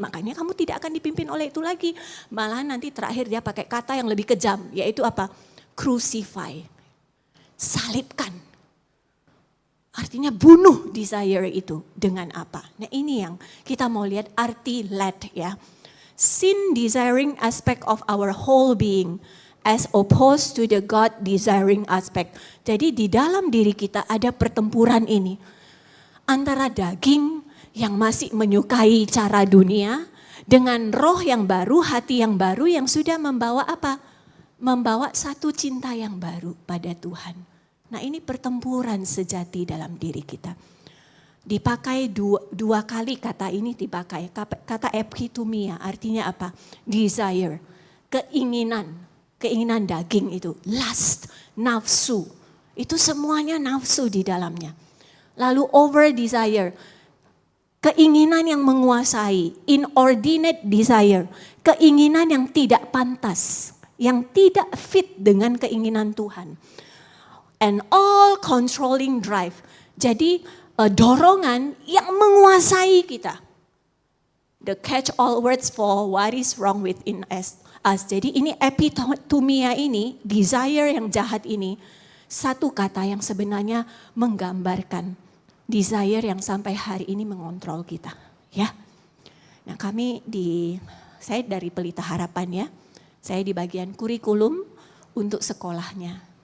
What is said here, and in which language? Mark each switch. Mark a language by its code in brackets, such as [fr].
[id] Makanya kamu tidak akan dipimpin oleh itu lagi. Malah nanti terakhir dia pakai kata yang lebih kejam. Yaitu apa? Crucify. Salibkan. Artinya bunuh desire itu. Dengan apa? Nah ini yang kita mau lihat arti led ya. [en] Sin desiring aspect of our whole being. As opposed to the God desiring aspect. [id] Jadi di dalam diri kita ada pertempuran ini. Antara daging yang masih menyukai cara dunia. Dengan roh yang baru, hati yang baru yang sudah membawa apa? Membawa satu cinta yang baru pada Tuhan. Nah ini pertempuran sejati dalam diri kita. Dipakai dua kali kata ini dipakai. Kata epitomia artinya apa? Desire, keinginan daging itu, lust, nafsu. Itu semuanya nafsu di dalamnya. Lalu [en] over desire, [id] keinginan yang menguasai, [en] inordinate desire, [id] keinginan yang tidak pantas, yang tidak fit dengan keinginan Tuhan. [en] And all controlling drive. [id] Jadi dorongan yang menguasai kita. [en] The catch all words for what is wrong within us. [id] Jadi ini epitomia ini, desire yang jahat ini, satu kata yang sebenarnya menggambarkan desire yang sampai hari ini mengontrol kita, ya. Nah, saya dari Pelita Harapan ya. Saya di bagian kurikulum untuk sekolahnya.